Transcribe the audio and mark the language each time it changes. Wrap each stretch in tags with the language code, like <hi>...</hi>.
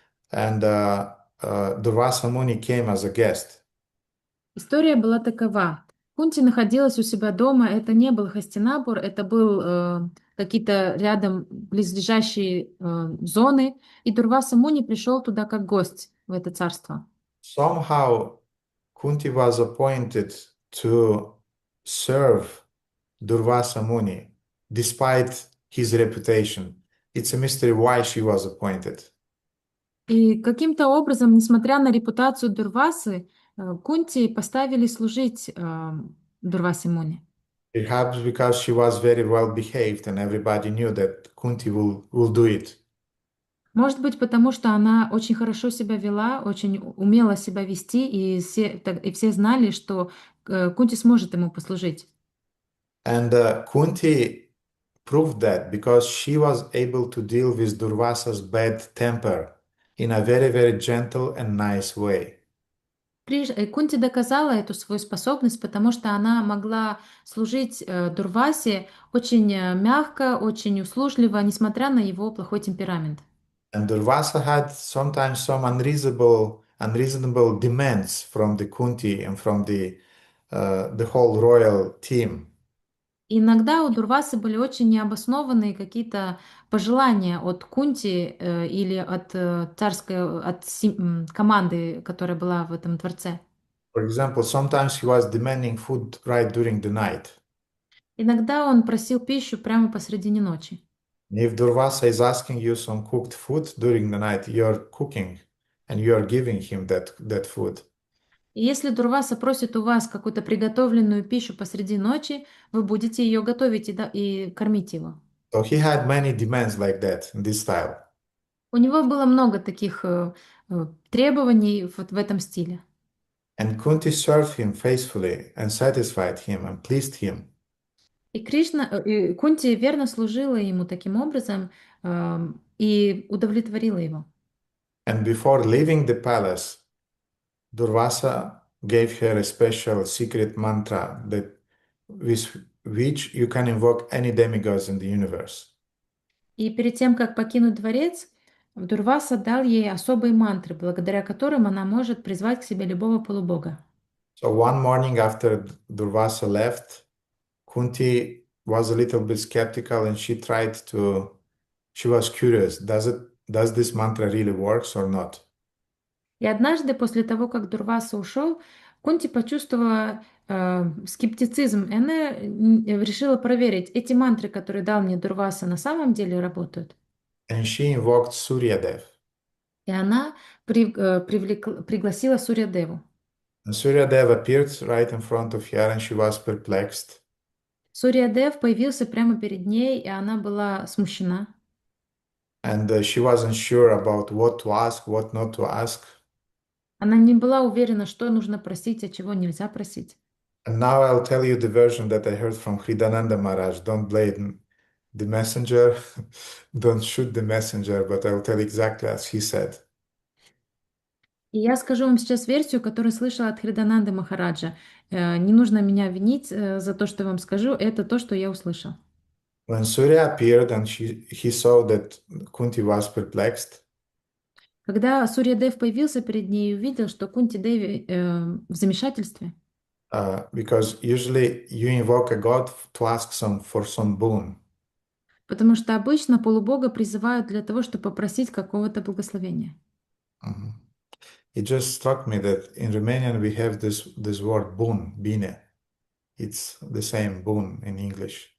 <en>And Durvasa Muni came as a guest.</en> <ru>История была такова. Кунти находилась у себя дома. Это не был Хастинапур, это был какие-то рядом близлежащие зоны. И Дурваса Муни пришел туда как гость в это царство.</ru> <en>Somehow Kunti was appointed to serve Durvasa Muni despite his reputation. It's a mystery why she was appointed.</en> <ru>И каким-то образом, несмотря на репутацию Дурвасы, Кунти поставили служить Дурвасе Муни.</ru> <en>Perhaps because she was very well behaved and everybody knew that Kunti will do it.</en> <ru>Может быть, потому что она очень хорошо себя вела, очень умела себя вести, и все знали, что Кунти сможет ему послужить.</ru> <en>And Kunti proved that because she was able to deal with Durvasa's bad temper in a very, very gentle and nice way.</en> <ru>Кунти доказала эту свою способность, потому что она могла служить Дурвасе очень мягко, очень услужливо, несмотря на его плохой темперамент.</ru> <en>And Durvasa had sometimes some unreasonable demands from the Kunti and from the whole royal team.</en> <ru>Иногда у Дурвасы были очень необоснованные какие-то пожелания от Кунти или от команды, которая была в этом дворце.</ru> <en>For example, sometimes he was demanding food right during the night.</en> <ru>Иногда он просил пищу прямо посредине ночи.</ru> <en>And if Durvasa is asking you some cooked food during the night, you're cooking and you're giving him that food.</en> <ru>И если Дурваса просит у вас какую-то приготовленную пищу посреди ночи, вы будете ее готовить и кормить его.</ru> <en>So he had many demands like that in this style.</en> <ru>У него было много таких требований вот в этом стиле.</ru> <en>And Kunti served him faithfully and satisfied him and pleased him.</en> <ru>И Кунти верно служила ему таким образом и удовлетворила его.</ru> <en>And before leaving the palace, Durvasa gave her a special secret mantra with which you can invoke any demigods in the universe.</en> <ru>И перед тем, как покинуть дворец, Дурваса дал ей особые мантры, благодаря которым она может призвать к себе любого полубога.</ru> <en>So one morning after Durvasa left, Kunti was a little bit skeptical and she was curious, does this mantra really works or not?</en> <ru>И однажды, после того, как Дурваса ушел, Кунти почувствовала скептицизм, и она решила проверить, эти мантры, которые дал мне Дурваса, на самом деле работают.</ru> <en>And she invoked Suryadev.</en> <ru>И она пригласила Сурьядеву.</ru> <en>And Suryadev appeared right in front of her and she was perplexed.</en> <ru>Сурьядев появился прямо перед ней, и она была смущена.</ru> <en>And she wasn't sure about what to ask, what not to ask.</en> <ru>Она не была уверена, что нужно просить, а чего нельзя просить.</ru> <en>And now I'll tell you the version that I heard from Hridananda Maharaj. Don't blame the messenger, don't shoot the messenger, but I'll tell exactly as he said.</en> <ru>И я скажу вам сейчас версию, которую слышала от Хридананды Махараджа. Не нужно меня винить за то, что я вам скажу, это то, что я услышал.</ru> <en>When Surya appeared and he saw that Kunti was perplexed,</en> <ru>Когда Сурьядев появился перед ней и увидел, что Кунти Деви в замешательстве,</ru> <en>because usually you invoke a god to ask for some boon.</en> <ru>потому что обычно полубога призывают для того, чтобы попросить какого-то благословения. Mhm.</ru> <en>It just struck me that in Romanian we have this word boon, bine. It's the same boon in English.</en>